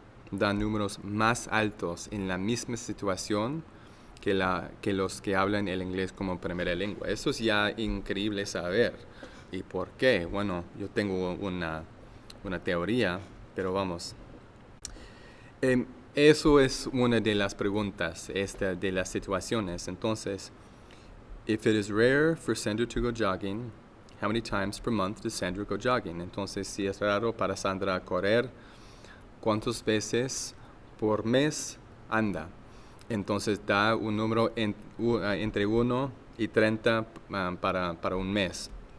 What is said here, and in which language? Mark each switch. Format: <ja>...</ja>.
<es>Dan números más altos en la misma situación que los que hablan el inglés como primera lengua. Eso es ya increíble saber. ¿Y por qué? Bueno, yo tengo una teoría, pero vamos. Eso es una de las preguntas, de las situaciones.</es> <en>Entonces, if it is rare for Sandra to go jogging, how many times per month does Sandra go jogging?</en> <es>Entonces, si es raro para Sandra correr, ¿cuántas veces por mes anda? Entonces, da un número entre 1 y 30 para un mes.</es>